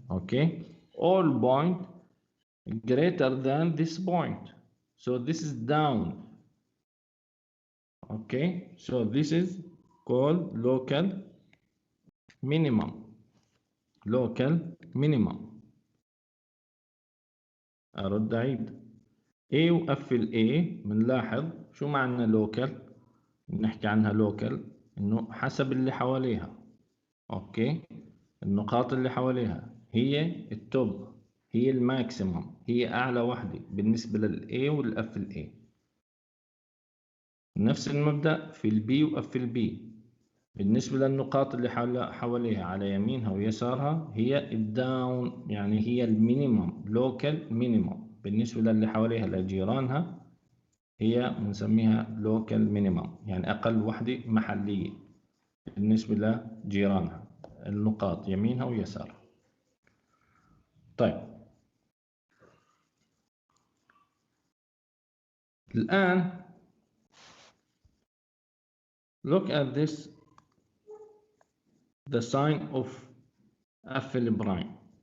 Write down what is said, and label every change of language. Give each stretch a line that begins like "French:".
English: Okay, all point greater than this point, so this is down. Okay, so this is called local minimum. local minimum.
Arabic: أرد عيد A و F ال A بنلاحظ شو معنى local. نحكي عنها local إنه حسب اللي حواليها. أوكي، النقاط اللي حواليها هي التوب، هي الماكسيمم، هي أعلى وحدة بالنسبة لل A وال F ال A. نفس المبدأ في ال B و F ال B. بالنسبة للنقاط اللي حواليها على يمينها ويسارها هي الداون، يعني هي المينيمم، لوكال مينيمم. بالنسبة للي حواليها لجيرانها هي بنسميها لوكال مينيمم، يعني أقل وحدة محلية بالنسبة لجيرانها، النقاط يمينها ويسارها. طيب الآن
English: look at this, the sign of F prime.